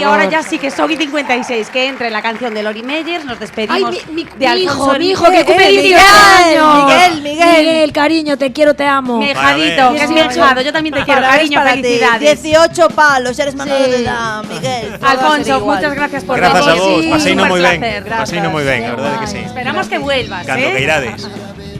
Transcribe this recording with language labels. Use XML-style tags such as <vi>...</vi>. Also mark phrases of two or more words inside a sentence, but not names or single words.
<es>ahora ya sí que Soggy 56, que entre la canción de Lori Meyers, nos Ay, despedimos mi de Alfonso hijo, que cumple Miguel, 18 años. Miguel. Cariño, te quiero, te amo. Mi ejadito, que es mi 18. ejado, yo también te quiero,</es> <gl>Parabéns</gl> <es>cariño,</es> <gl>para ti.</gl> <es>felicidades. 18 palos, eres menor Sí. de edad, Miguel. Todo va a ser Alfonso, igual. muchas gracias por</es> <gl>Grazas a</gl> <es>venir.</es> <gl>vos,</gl> <es>Sí.</es> <gl>paseino</gl> <es>Un</es> <gl>moi ben.</gl> <es>placer,</es> <gl>Paseino moi ben, a</gl> <es>Qué</es> <gl>verdade que</gl> <es>guay.</es> <gl>sí.</gl> <es>Esperamos que vuelvas,</es> <gl>Cando</gl> <es>¿eh?</es> <gl>queirades.</gl>